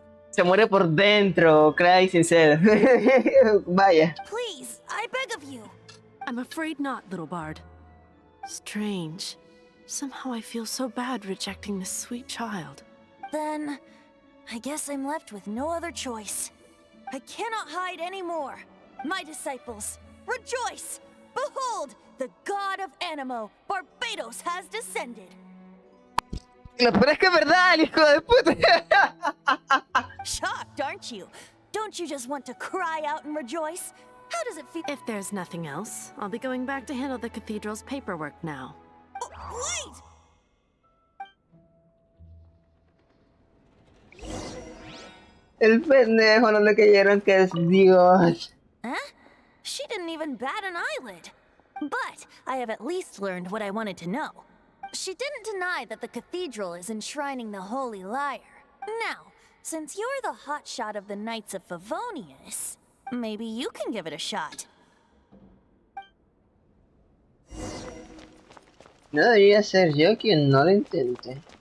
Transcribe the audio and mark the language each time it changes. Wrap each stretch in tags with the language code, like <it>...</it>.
<es>Se muere por dentro, cray sincero. Vaya.</es> <en>Please, I beg of you. I'm afraid not, little bard. Strange. Somehow I feel so bad rejecting this sweet child. Then, I guess I'm left with no other choice. I cannot hide anymore. My disciples, rejoice! Behold, the god of Animo, Barbados, has descended.</en> <es>Lo peor es que es verdad, el hijo de puta.</es> <en>Shocked, aren't you? Don't you just want to cry out and rejoice? How does it feel? If there's nothing else, I'll be going back to handle the cathedral's paperwork now. Wait!</en> <es>El pendejo no le creyeron que es Dios. Huh?</es> <en>She didn't even bat an eyelid. But I have at least learned what I wanted to know. She didn't deny that the cathedral is enshrining the Holy Lyre. Now, since you're the hotshot of the Knights of Favonius, maybe you can give it a shot.</en> <es>No debería ser yo quien no lo intente.</es>